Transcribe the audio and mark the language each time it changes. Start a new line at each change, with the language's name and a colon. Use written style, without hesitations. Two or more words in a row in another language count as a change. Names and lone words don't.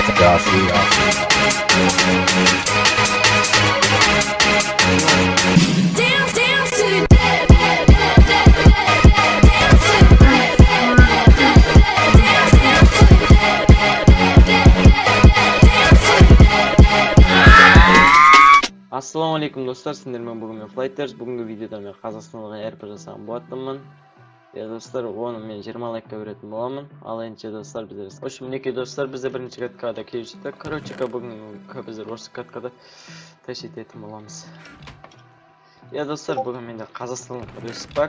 English: Dance, dance to the dead, dead, dead, dead, dead, dead, dance to the dead, dead, dead, dead, dance, dance to the dead, dead, dead, dead, dance to the dead, dead.
Arabic: السلام عليكم
Kazakh: достар, сендермен бүгін мен Flighters. Бүгінгі видеода мен қазақстандық РП жасаған болатынмын. Достар, оны мен 20 лайкқа беретін боламын. Ал енді достар, біздер
Russian: в общем,
Kazakh: мінекей достар, бізде бірінші каткада келіп жетті. Короче, бүгін біздер осы каткада тащить ететін боламыз. Достар, бүгін менде қазақстандық респект.